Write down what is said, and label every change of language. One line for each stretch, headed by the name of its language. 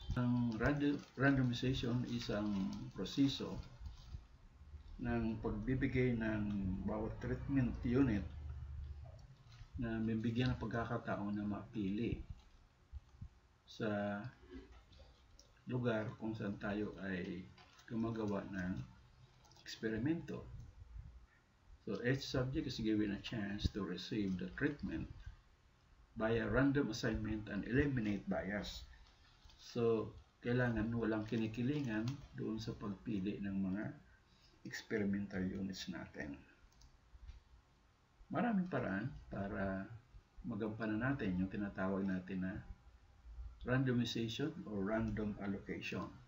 Filipino: Ang randomization is ang proseso ng pagbibigay ng bawat treatment unit na bibigyan ng pagkakataon na mapili sa lugar kung saan tayo ay gumagawa ng eksperimento.
English: So each subject is given a chance to receive the treatment by a random assignment and eliminate bias.
Filipino: So kailangan walang kinikilingan doon sa pagpili ng mga experimental units natin. Maraming paraan para magampanan natin yung tinatawag natin na
English: randomization or random allocation.